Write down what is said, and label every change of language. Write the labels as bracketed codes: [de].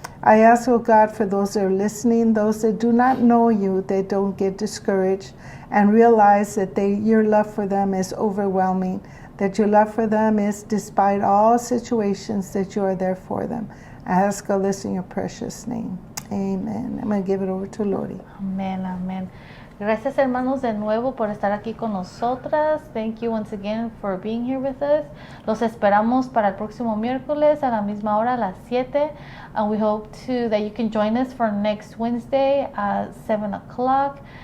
[en] I ask, oh God, for those that are listening, those that do not know you, they don't get discouraged and realize that your love for them is overwhelming, that your love for them is despite all situations that you are there for them. I ask all this in your precious name. Amen. I'm going to give it over to Lori. [es] Amén, amén. Gracias, hermanos, de nuevo por estar aquí con nosotras. [en] Thank you once again for being here with us. [es] Los esperamos para el próximo miércoles a la misma hora, a las 7. [en] And we hope that you can join us for next Wednesday at 7 o'clock.